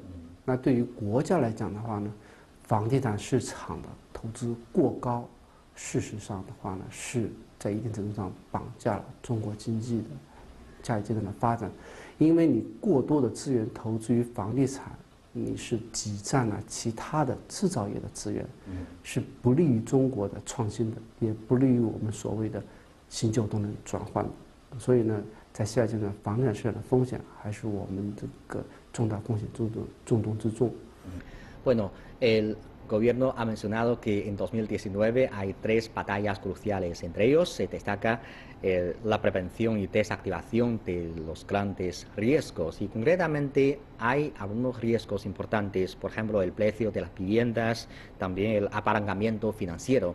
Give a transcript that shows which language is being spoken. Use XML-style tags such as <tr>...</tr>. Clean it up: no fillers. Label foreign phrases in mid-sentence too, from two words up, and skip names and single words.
<zh>那对于国家来讲的话呢，房地产市场的投资过高，事实上的话呢，是在一定程度上绑架了中国经济的下一阶段的发展，因为你过多的资源投资于房地产，你是挤占了其他的制造业的资源，是不利于中国的创新的，也不利于我们所谓的新旧动能转换的。所以呢，在下一阶段，房地产市场的风险还是我们这个重大风险重中之重。</zh> <es>Bueno, el gobierno ha mencionado que en 2019 hay 3 batallas cruciales. Entre ellos se destaca la prevención y desactivación de los grandes riesgos. Y concretamente hay algunos riesgos importantes, por ejemplo, el precio de las viviendas, también el apalancamiento financiero.</es>